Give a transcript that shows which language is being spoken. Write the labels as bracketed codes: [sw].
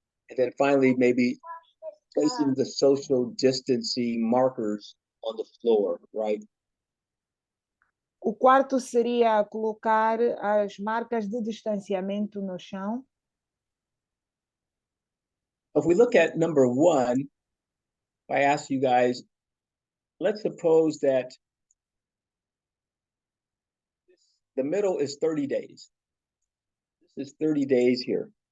[en] And then finally, maybe placing the social distancing markers on the floor, right? [pt] O quarto seria colocar as marcas de distanciamento no chão. [en] If we look at number one, if I ask you guys, let's suppose that the middle is 30 days. This is 30 days here.